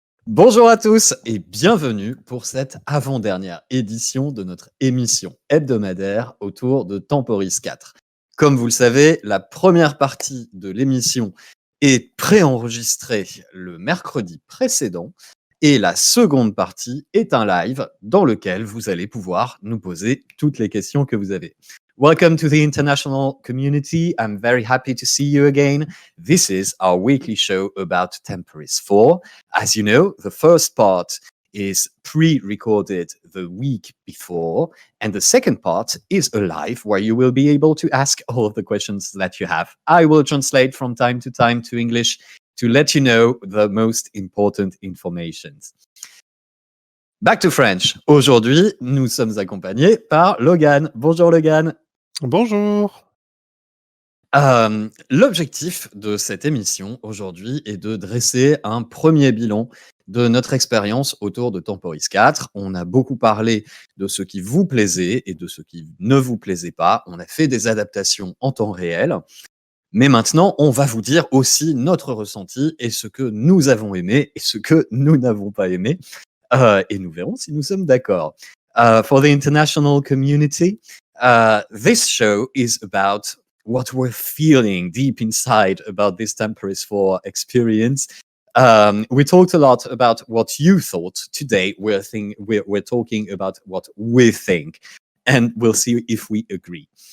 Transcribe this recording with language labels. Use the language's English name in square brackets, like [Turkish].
[French] Bonjour à tous et bienvenue pour cette avant-dernière édition de notre émission hebdomadaire autour de Temporis 4. Comme vous le savez, la première partie de l'émission est préenregistrée le mercredi précédent et la seconde partie est un live dans lequel vous allez pouvoir nous poser toutes les questions que vous avez. [English] Welcome to the international community. I'm very happy to see you again. This is our weekly show about Temporis 4. As you know, the first part is pre-recorded the week before, and the second part is a live where you will be able to ask all of the questions that you have. I will translate from time to English to let you know the most important informations. Back to French. [French] Aujourd'hui, nous sommes accompagnés par Logan. Bonjour Logan. Bonjour. L'objectif de cette émission aujourd'hui est de dresser un premier bilan de notre expérience autour de Temporis 4. On a beaucoup parlé de ce qui vous plaisait et de ce qui ne vous plaisait pas. On a fait des adaptations en temps réel. Mais maintenant, on va vous dire aussi notre ressenti et ce que nous avons aimé et ce que nous n'avons pas aimé. Et nous verrons si nous sommes d'accord. [English] For the international community, this show is about what we're feeling deep inside about this Temporis 4 experience. We talked a lot about what you thought. Today, we're talking about what we think, and we'll see if we agree.